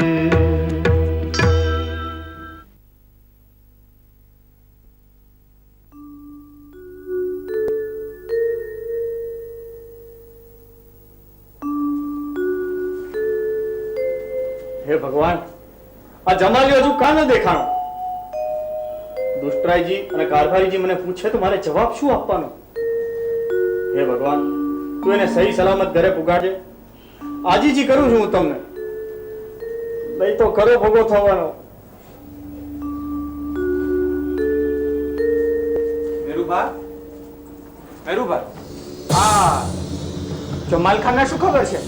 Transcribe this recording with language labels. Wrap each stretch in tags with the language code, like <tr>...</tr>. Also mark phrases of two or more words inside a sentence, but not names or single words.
<gu>હે ભગવાન આ જમાલિયો હજુ કાં ન દેખાણો દુષ્ટરાયજી અને કારભારીજી મને પૂછે તો મારે જવાબ શું આપવાનો? હે ભગવાન, તું એને સહી સલામત ઘરે પુગાડજે. આજીજી કરું છું હું તમને, નહીં તો કરો ભોગો થવાનો. મેરુભા, મેરુભા, આ જમાલખાને શું ખબર છે?</gu>